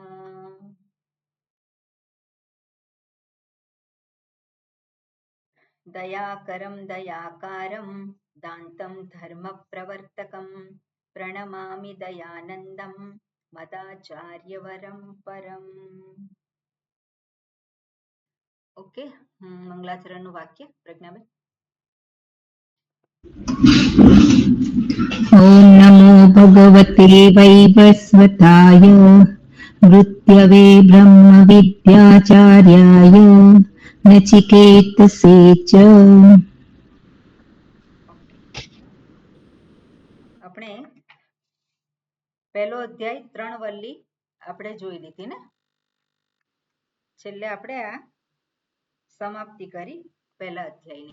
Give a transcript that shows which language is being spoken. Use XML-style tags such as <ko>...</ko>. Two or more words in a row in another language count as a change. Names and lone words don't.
<sa>दयाकरं दयाकारं दान्तं धर्मप्रवर्तकं प्रणमामि दयानन्दं मदाचार्यवरं परम्।</sa> <gu>ओके, मंगलाचरणનું વાક્ય પ્રજ્ઞાબેન।</gu> <sa>ओम नमो भगवते वैवस्वताय मृत्यवे ब्रह्म विद्याचार्याय नचिकेतसे च।</sa> <gu>આપણે પહેલો અધ્યાય 3 વલ્લી આપણે જોઈ લીધી ને, છેલ્લે આપણે આ સમાપ્તિ કરી પહેલા અધ્યાયની।</gu>